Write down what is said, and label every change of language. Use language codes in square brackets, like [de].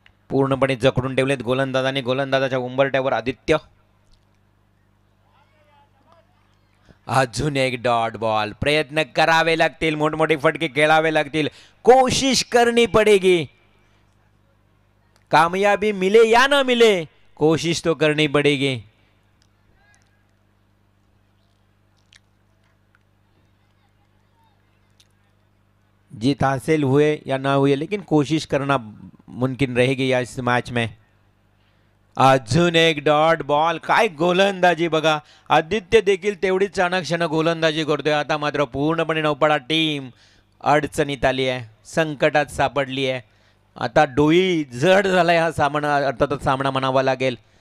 [mr] पूर्णपणे जखडून ठेवलेत गोलंदाजाने. गोलंदाजाच्या उंबरट्यावर आदित्य. अजून एक डॉट बॉल. प्रयत्न करावे लागतील, मोठमोठे फटके खेळावे लागतील, [hi] कोशिश करनी पडेगी. कामयाबी मिले या ना मिले, कोशिश तो करनी पड़ेगी. जीत हासिल हुए या ना हुए लेकिन कोशिश करना मुमकिन रहेगी या इस मैच में. [mr] अजून एक डॉट बॉल. काय गोलंदाजी बघा. आदित्य देखील तेवढीच चाणक्यानं गोलंदाजी करतोय. आता मात्र पूर्णपणे नौपाडा टीम अडचणीत आली आहे, संकटात सापडली आहे. आता डोई जड झालाय हा सामना, अर्थातच सामना म्हणावा लागेल.